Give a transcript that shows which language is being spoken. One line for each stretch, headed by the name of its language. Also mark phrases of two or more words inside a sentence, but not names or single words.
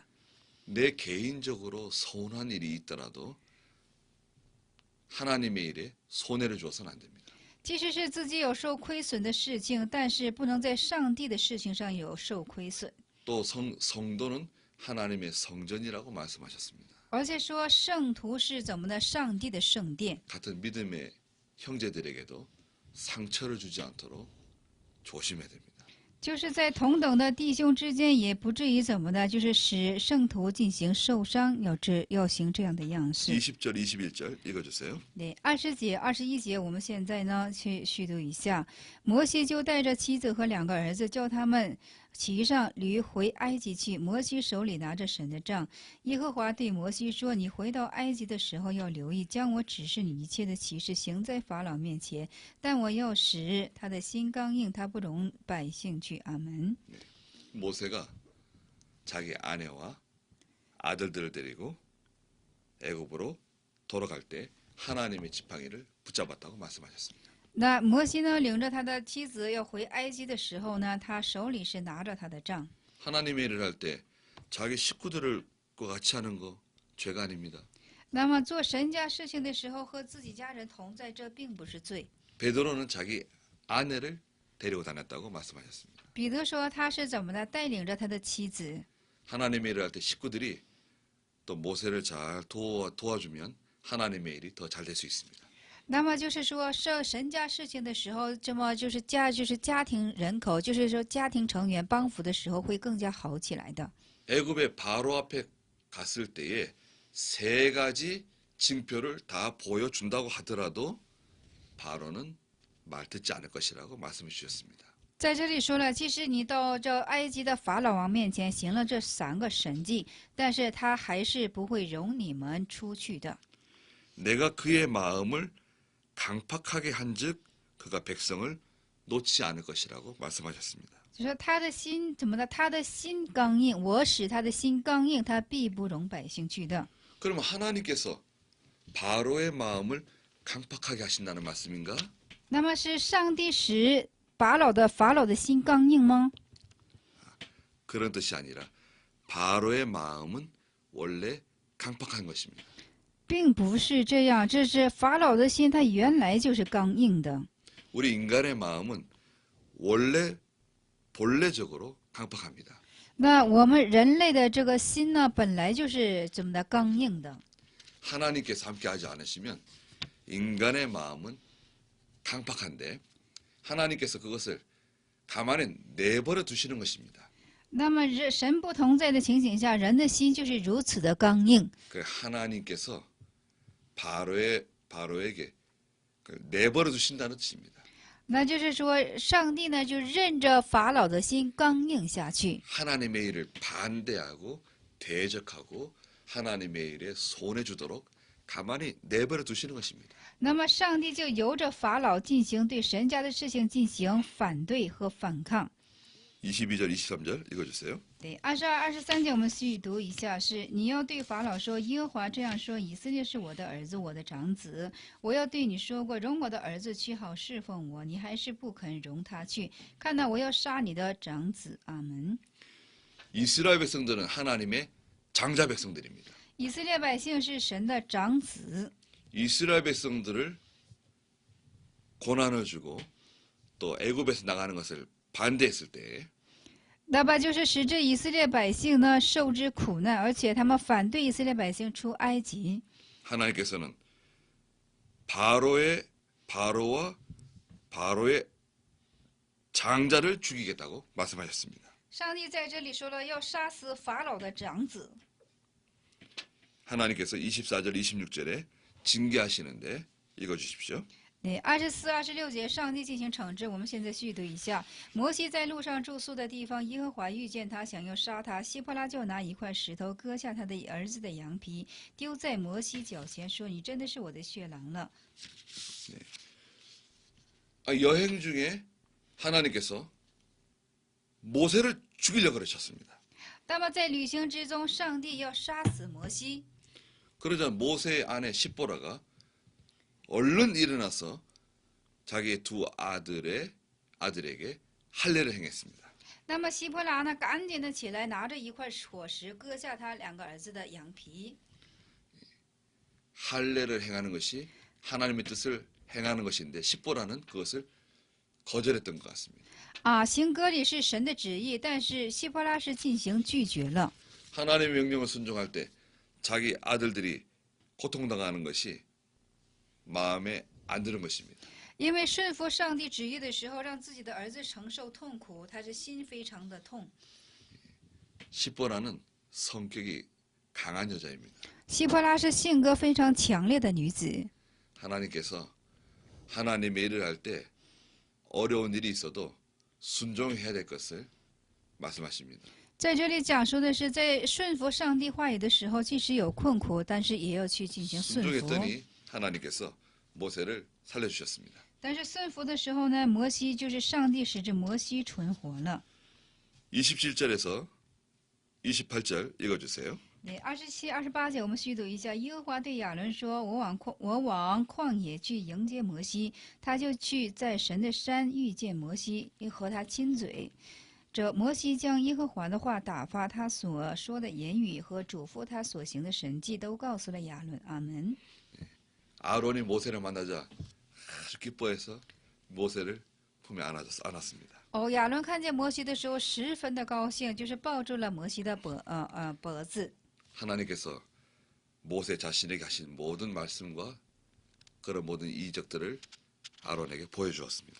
Korean: 내 개인적으로 서운한 일이 있더라도 하나님의 일에 손해를 줘서는 안 됩니다.
Chinese: 即使是自己有受亏损的事情，但是不能在上帝的事情上有受亏损。
Korean: 또 성도는 하나님의 성전이라고 말씀하셨습니다.
Chinese: 而且说圣徒是怎么的？上帝的圣殿。
Korean: 같은 믿음의 형제들에게도 상처를 주지 않도록 조심해야 됩니다.
Chinese: 就是在同等的弟兄之间，也不至于怎么的，就是使圣徒进行受伤，要行这样的样式。
Korean: 20절, 21절 읽어주세요.
Chinese: 对，20节、21节，我们现在呢去续读一下。摩西就带着妻子和2个儿子，叫他们骑上驴回埃及去。摩西手里拿着神的杖。耶和华对摩西说：“你回到埃及的时候要留意，将我指示你一切的启示行在法老面前。但我要使他的心刚硬，他不容百姓去。” 阿门。
Korean: 모세가 자기 아내와 아들들을 데리고 애굽으로 돌아갈 때 하나님의 지팡이를 붙잡았다고 말씀하셨습니다.
Chinese: 那摩西呢，领着他的妻子要回埃及的时候呢，他手里是拿着他的杖。
Korean: 하나님의 일을 할 때 자기 식구들과 같이 하는 거 죄가 아닙니다.
Chinese: 那么做神家事情的时候，和自己家人同在，这并不是罪。
Korean: 베드로는 자기 아내를 데리고 다녔다고 말씀하셨습니다.
Chinese: 彼得说他是怎么的，带领着他的妻子。
Korean: 하나님의 일을 할 때 식구들이 또 모세를 잘 도와주면 하나님의 일이 더 잘 될 수 있습니다.
Chinese: 那么就是说，受神家事情的时候，这么就是家庭人口，就是说家庭成员帮扶的时候，会更加好起来的。
Korean: 애굽의 바로 앞에 갔을 때에 3가지 징표를 다 보여준다고 하더라도 바로는 말 듣지 않을 것이라고 말씀해 주셨습니다.
Chinese: 在这里说了，即使你到这埃及的法老王面前行了这3个神迹，但是他还是不会容你们出去的。
Korean: 내가 그의 마음을 강팍하게 한즉 그가 백성을 놓지 않을 것이라고 말씀하셨습니다.
Chinese: 就说他的心怎么的？他的心刚硬，我使他的心刚硬，他必不容百姓去的。
Korean: 그러면 하나님께서 바로의 마음을 강팍하게 하신다는 말씀인가?
Chinese: 那么是上帝使法老的心刚硬吗？
Korean: 그런 뜻이 아니라 바로의 마음은 원래 강팍한 것입니다.
Chinese: 并不是这样，这是法老的心，他原来就是刚硬的。
Korean: 우리 인간의 마음은 원래 본래적으로 강팍합니다.
Chinese: 那我们人类的这个心呢，本来就是怎么的刚硬的。
Korean: 하나님께서 함께하지 않으시면 인간의 마음은 강팍한데 하나님께서 그것을 가만히 내버려 두시는 것입니다.
Chinese: 那么神不同在的情形下，人的心就是如此的刚硬。
Korean: 그 하나님께서 바로에게 내버려 두신다는 뜻입니다.
Chinese: 那就是说，上帝呢就任着法老的心刚硬下去。
Korean: 하나님의 일을 반대하고 대적하고 하나님의 일에 손해 주도록 가만히 내버려 두시는 것입니다.
Chinese: 那么上帝就由着法老进行对神家的事情进行反对和反抗。
Korean: 22절, 23절 읽어주세요.
Chinese: 对，22、23节我们细读一下，是你要对法老说，耶和华这样说：以色列是我的儿子，我的长子。我要对你说过，容我的儿子去好侍奉我，你还是不肯容他去。看到我要杀你的长子。阿门。
Korean: 이스라엘 백성들은 하나님의 장자 백성들입니다.
Chinese: 以色列百姓是神的长子，
Korean: 이스라엘 백성들을 고난을 주고 또 애굽에서 나가는 것을 반대했을 때
Chinese: 那么就是使这以色列百姓呢受之苦难，而且他们反对以色列百姓出埃及。
Korean: 하나님께서는 바로와 바로의 장자를 죽이겠다고 말씀하셨습니다.
Chinese: 上帝在这里说了，要杀死法老的长子。
Korean: 하나님께서 24절, 26절에 징계하시는데 읽어주십시오.
Chinese: 对，24、26节，上帝进行惩治。我们现在细读一下：摩西在路上住宿的地方，耶和华遇见他，想要殺他。希波拉就拿一块石头割下他的儿子的羊皮，丢在摩西脚前，说：“你真的是我的血狼了。”
Korean: 여행 중에 하나님께서 모세를 죽이려고 그러셨습니다.
Chinese: 那么在旅行之中，上帝要杀死摩西。
Korean: 그러자 모세의 아내 십보라가 얼른 일어나서 자기의 두 아들에게 할례를 행했습니다.
Chinese: 那么希波拉呢，赶紧的起来，拿着一块火石，割下他2个儿子的羊皮。
Korean: 할례를 행하는 것이 하나님의 뜻을 행하는 것인데 십보라는 그것을 거절했던 것 같습니다.
Chinese: 行割礼是神的旨意，但是希波拉是进行拒绝了。
Korean: 하나님의 명령을 순종할 때 자기 아들들이 고통당하는 것이 마음에 안 드는 것입니다.
Chinese: 因为顺服上帝旨意的时候，让自己的儿子承受痛苦，他是心非常的痛。
Korean: 십보라는 성격이 강한 여자입니다.
Chinese: 希波拉是性格非常强烈的女子。
Korean: 하나님께서 하나님의 일을 할 때 어려운 일이 있어도 순종해야 될 것을 말씀하십니다.
Chinese: 在这里讲述的是，在顺服上帝话语的时候，即使有困苦，但是也要去进行顺服。
Korean: 순종했더니 하나님께서 모세를 살려주셨습니다.
Chinese: 但是顺服的时候呢，摩西就是上帝使这摩西存活了。
Korean: 27절에서 28절 읽어주세요.
Chinese: 对，27、28节我们细读一下。耶和华对亚伦说：“我往旷野去迎接摩西，他就去在神的山遇见摩西，和他亲嘴。这摩西将耶和华的话打发他所说的言语和嘱咐他所行的神迹，都告诉了亚伦。阿门。
Korean: 아론이 모세를 만나자 아주 기뻐해서 모세를 품에 안았습니다.
Chinese: 亚伦看见摩西的时候十分的高兴，就是抱住了摩西的脖子。
Korean: 하나님께서 모세 자신에게 하신 모든 말씀과 그런 모든 이적들을 아론에게 보여주었습니다.